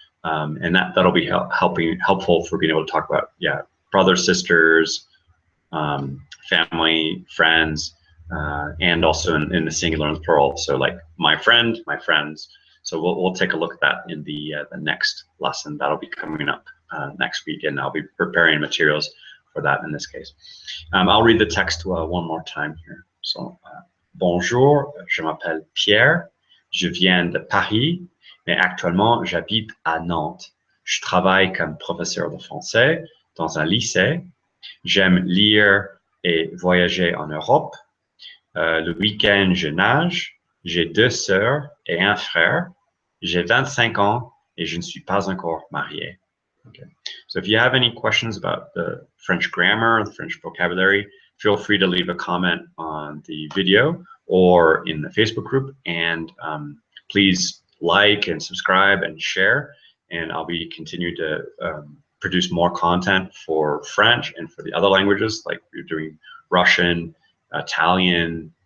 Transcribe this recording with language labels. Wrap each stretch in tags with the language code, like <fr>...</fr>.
<en>And that'll be helpful for being able to talk about, brothers, sisters, family, friends, and also in the singular and the plural. So like my friend, my friends. So we'll take a look at that in the next lesson. That'll be coming up next week, and I'll be preparing materials for that in this case. I'll read the text one more time here.</en> <fr>So, bonjour, je m'appelle Pierre, je viens de Paris, mais actuellement j'habite à Nantes. Je travaille comme professeur de français dans un lycée. J'aime lire et voyager en Europe. Le week-end, je nage. J'ai 2 sœurs et un frère. J'ai 25 ans et je ne suis pas encore marié.</fr> <en>Okay. So if you have any questions about the French grammar, the French vocabulary, feel free to leave a comment on the video or in the Facebook group, and please like and subscribe and share, and I'll be continuing to produce more content for French and for the other languages, like we're doing Russian, Italian,</en>